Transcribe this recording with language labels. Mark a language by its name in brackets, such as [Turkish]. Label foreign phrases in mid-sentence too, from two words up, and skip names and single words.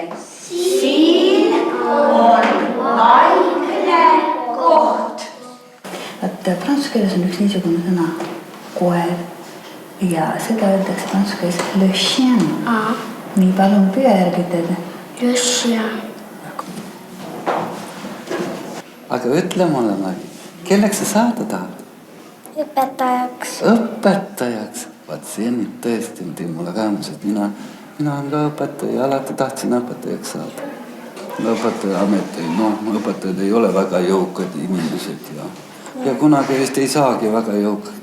[Estonian] Siin on vaikne koht. Prantsuse keeles on üks niisugune sõna, koer, ja seda öeldakse prantsuse keeles [French] le chien. [Estonian] Nii palun püüa järgitada. [French] Le chien. [Estonian] Aga ütle mulle, kelleks sa saada tahad? Õpetajaks. Õpetajaks? Vaat see nüüd tõesti teeb mulle rõõmus, et mina olen ka õpetaja, alati tahtsin õpetajaks saada. Õpetaja amet, õpetajad ei ole väga jõukad inimesed ja kunagi vist ei saagi väga jõukad.